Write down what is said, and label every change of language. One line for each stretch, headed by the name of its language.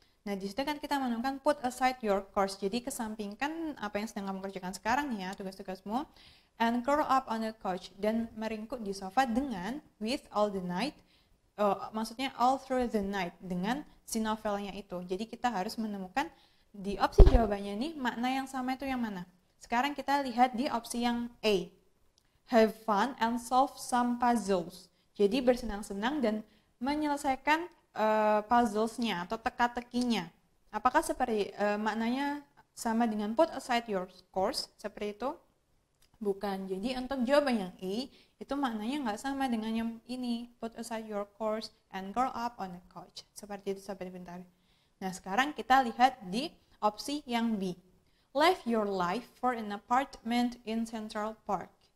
Indonesian: Nah, di situ kan kita menemukan
English: put aside your course.
Indonesian: Jadi kesampingkan apa yang sedang kamu kerjakan sekarang ya, tugas-tugasmu.
English: And curl up on the couch,
Indonesian: dan meringkuk di sofa dengan
English: with all the night,
Indonesian: maksudnya
English: all through the night,
Indonesian: dengan si novelnya itu. Jadi kita harus menemukan di opsi jawabannya nih, makna yang sama itu yang mana. Sekarang kita lihat di opsi yang A.
English: Have fun and solve some puzzles.
Indonesian: Jadi bersenang-senang dan menyelesaikan puzzles-nya atau teka-tekinya. Apakah seperti maknanya sama dengan
English: put aside your course,
Indonesian: seperti itu? Bukan. Jadi untuk jawaban yang E, itu maknanya nggak sama dengan yang ini.
English: Put aside your course and curl up on a couch.
Indonesian: Seperti itu,
English: Sobat Pintar.
Indonesian: Nah, sekarang kita lihat di opsi yang B.
English: Live your life for an apartment in Central Park.